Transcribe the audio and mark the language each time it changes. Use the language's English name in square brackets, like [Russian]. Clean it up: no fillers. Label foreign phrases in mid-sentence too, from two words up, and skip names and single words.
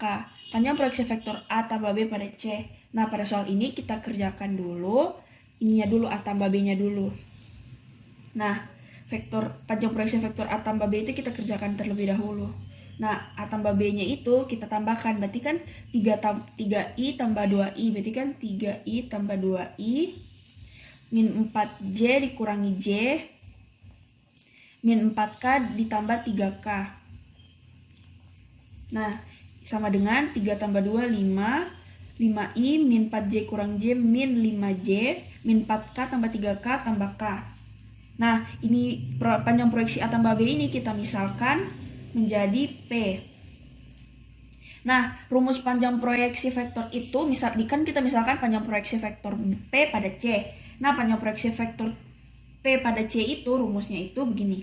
[Indonesian] Panjang proyeksi vektor A tambah B pada C. Nah, pada soal ini kita kerjakan dulu ininya dulu, A tambah B-nya dulu. Nah, panjang proyeksi vektor A tambah B itu kita kerjakan terlebih dahulu. Nah, A tambah B-nya itu kita tambahkan, berarti kan 3i tambah 2i, berarti kan 3i tambah 2i min 4j dikurangi j min 4k ditambah 3k. Nah, sama dengan 3 tambah 2, 5i min 4j kurang j min 5j min 4k tambah 3k tambah k. Nah, ini panjang proyeksi A tambah B ini kita misalkan menjadi P. Nah, rumus panjang proyeksi vektor itu kan kita misalkan panjang proyeksi vektor P pada C. Nah, panjang proyeksi vektor P pada C itu rumusnya itu begini.